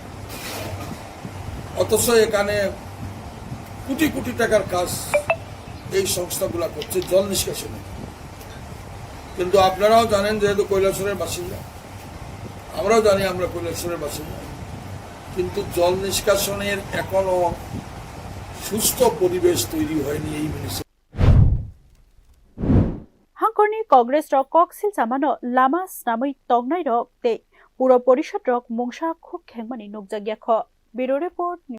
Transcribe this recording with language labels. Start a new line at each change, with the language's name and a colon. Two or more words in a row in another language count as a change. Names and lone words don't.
Bangla: অথচ এখানে কোটি কোটি টাকার কাজ এই সংস্থাগুলো করছে জল নিষ্কাশনে কিন্তু আপনারাও জানেন যেহেতু কৈলাসহরের বাসিন্দা আমরাও জানি আমরা কৈলাসহরের বাসিন্দা কিন্তু জল নিষ্কাশনের এখনো সুস্থ পরিবেশ তৈরি হয়নি এই
Kok Borok: हांकरनि कांग्रेस कक्सिल सामानो लामा स्नामै तंगनाय ते पुर परिषद मुंसा खुक खेंमानि नुकजागियाख ब्यूरो रिपोर्ट।